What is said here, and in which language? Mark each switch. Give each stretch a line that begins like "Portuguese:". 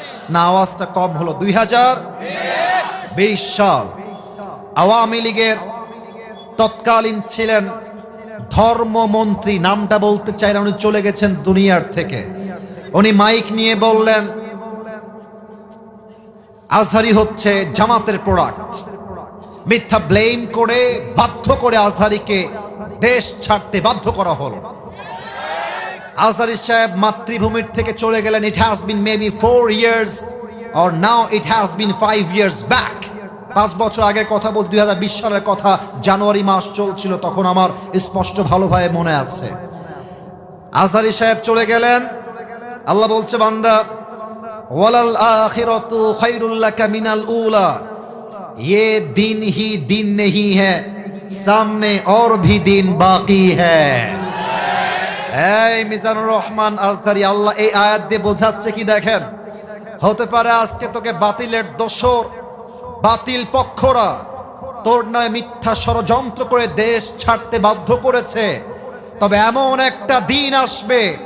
Bangla: না, আওয়াজটা কম হলো। 2020 সাল আওয়ামী লীগের তৎকালীন ছিলেন ধর্মমন্ত্রী, নামটা বলতে চাই না, উনি চলে গেছেন দুনিয়ার থেকে। উনি মাইক নিয়ে বললেন আজহারি হচ্ছে জামাতের প্রোডাক্ট। মিথ্যা ব্লেম করে বাধ্য করে আজহারিকে দেশ ছাড়তে বাধ্য করা হলো। আজহারি সাহেব মাতৃভূমির থেকে চলে গেলেন।
English: It has been maybe 4 years or now it has been 5 years back।
Bangla: 5 বছর আগের কথা বলতে 2020 সালের কথা, জানুয়ারি মাস চলছিল তখন, আমার স্পষ্ট ভালোভাবে মনে আছে। আজহারি সাহেব চলে গেলেন। আল্লাহ বলছে বান্দা
Arabic: ওয়ালাল আখিরাতু খায়রুল লাকা মিনাল উলা,
Hindi: ये दिन ही दिन नहीं है, सामने और भी दिन बाकी है।
Bangla: এই মিজানুর রহমান আজহারি, আল্লাহ এই আয়াত দিয়ে বোঝাচ্ছে কি দেখেন, হতে পারে আজকে তোকে বাতিলের দোসর, বাতিল পক্ষরা তোর নয় মিথ্যা ষড়যন্ত্র করে দেশ ছাড়তে বাধ্য করেছে, তবে এমন একটা দিন আসবে